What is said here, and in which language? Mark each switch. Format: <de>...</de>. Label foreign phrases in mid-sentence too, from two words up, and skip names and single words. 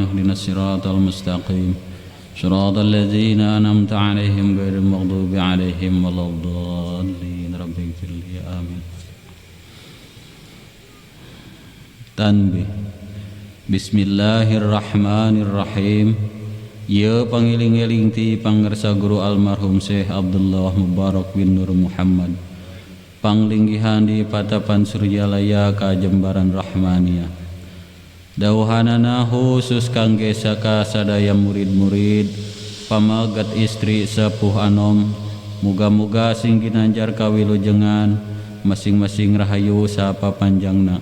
<ar>اهدنا الصراط المستقيم. صراط الذين أنعمت عليهم غير المغضوب عليهم ولا الضالين رب اغفر لي آمين. Tanbih. بسم الله الرحمن الرحيم.</ar> <su>Ya pangiling-eling ti pangarsa guru almarhum Syekh Abdullah Mubarak bin Nur Muhammad panglinggihan di Patapan Suryalaya ka Jembaran Rahmaniyah. Dawuhanana khusus kangge saka sadaya murid-murid pamagat istri sepuh anom, muga-muga sing ginanjar kawilujengan masing-masing rahayu sapa panjangna.</su>